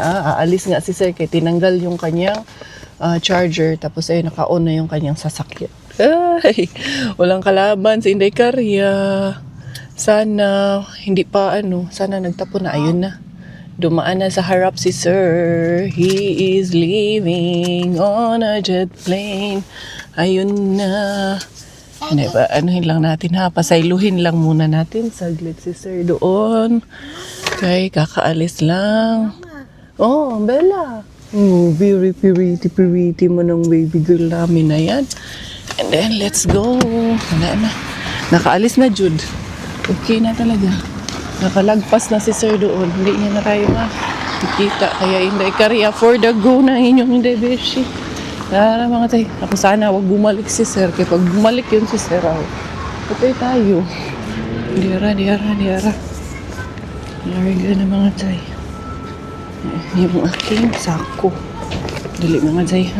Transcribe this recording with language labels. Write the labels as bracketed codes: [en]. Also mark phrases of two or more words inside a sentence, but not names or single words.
[tl] Aalis nga si Sir kaya tinanggal yung kanyang charger. Tapos ay naka-on na yung kanyang sasakyan. Ay, walang kalaban si Inday Karya. Sana, hindi pa sana nagtapo na, ayun na. Dumaan na sa harap si Sir. [en] He is leaving on a jet plane. [tl] Ayun na. Hindi ba, lang natin ha, pasayluhin lang muna natin. Saglit si Sir doon. Okay, kakaalis lang. Oh, Bella. Oh, [en] very pretty [tl] mo ng baby girl namin na yan. [en] And then, let's go. [tl] Wala na. Nakaalis na, Jude. Okay na talaga. Nakalagpas na si Sir doon. Hindi niya na tayo makikita. Kaya Inday Karya [en] for the go [tl] na inyong Inday Beshi. Tara mga tay. Ako sana wag bumalik si Sir. Kaya pag bumalik yun si Sir, patay tayo. Diara. Larga na mga tay. Yung aking sako. Dali mga tay ha.